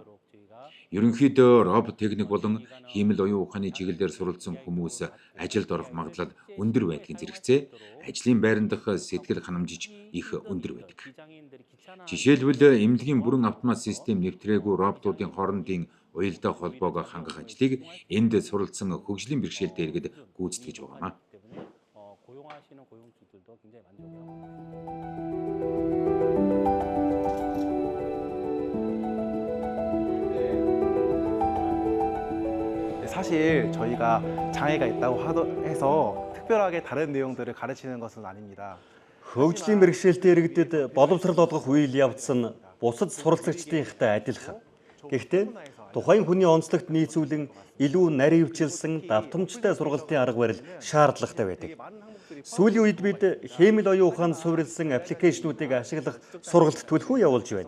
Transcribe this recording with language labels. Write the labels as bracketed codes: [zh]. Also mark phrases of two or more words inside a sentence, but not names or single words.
[mn] Ерөнхийдөө робот техник болон хиймэл оюун ухааны чиглэлээр суралцсан хүмүүс ажилд орох магадлал өндөр байдгийн зэрэгцээ ажлын байран дахь сэтгэл ханамжиж их өндөр байдаг. Жишээлбэл эмнэлгийн бүрэн автомат систем нэвтрээгүй роботуудын хоорондын уялдаа холбоог хангах ажлыг энд суралцсан хөгжлийн бэрхшээлтэй иргэд гүйцэтгэж байгаамаа. [ko] 사실 저희가 장애가 있다고 해서 특별하게 다른 내용들을 가르치는 것은 아닙니다. [mn] Хөгжлийн бэрхшээлтэй иргэдэд боловсрол олгох үйл явц нь бусад суралцагчдынхтай адилхан. Гэхдээ тухайн хүний онцлогт нийцүүлэн илүү наривчилсан давтамжтай сургалтын арга барил шаардлагатай байдаг. Сүүлийн үед бид хиймэл оюун ухаанд суурилсан аппликейшнуудыг ашиглах сургалт төлхөө явуулж байна.